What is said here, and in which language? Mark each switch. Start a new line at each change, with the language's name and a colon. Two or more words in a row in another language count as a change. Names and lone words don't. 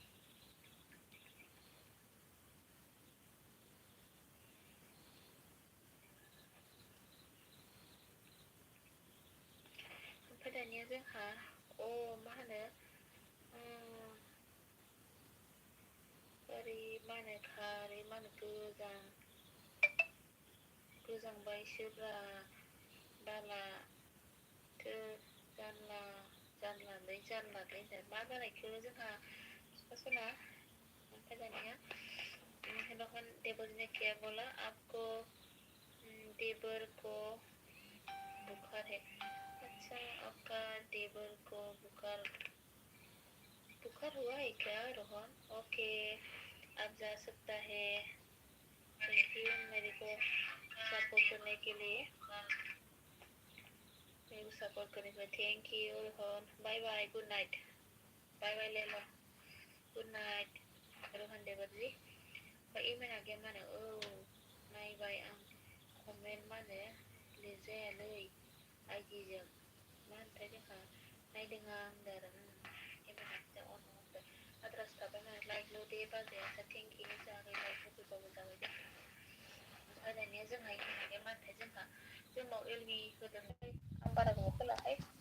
Bodo: ओमफ्राय दानिया जोंहा मा होनो ओरै मा होनो खारै मा होनो गोजांबायसोब्रा दालाथो जानला जानलालै मा जानायखो जोंहा फिफा सना ओमफ्राय दानिया रोहन
Hindi: देवर ने क्या बोला आपको देवर को बुखार है अच्छा आपका देवर को बुखार हुआ है क्या रोहन ओके अब जा सकता है
English: thank you
Hindi: मेरे को सपोर्ट करने के लिए मेरे को सपोर्ट करने के लिए
English: thank you
Hindi: रोहन
English: bye bye good night bye bye
Hindi: ले लो गुड
Bodo: नाइट रोहन
Hindi: देवर जी
Bodo: ओमफ्राय इमेना गैया मानो औ नायबाय आं कमेन्ट मानो लिरजायालै आइडिजों मा होनथाय जोंहा नायदों आं होनदों आरो इमेना जा अन होनबाय आद्रासो थाबाय मानो लाइकल' दे बाजैया जा
English: thank you
Bodo: जाबाय लाइक होफैबाबो जाबाय दे ओमफ्राय दानिया जोंहा इमेना गैया मानोथाय जोंहा जोंनाव एलबि होदों आं बारा गोबाव खोलाहाय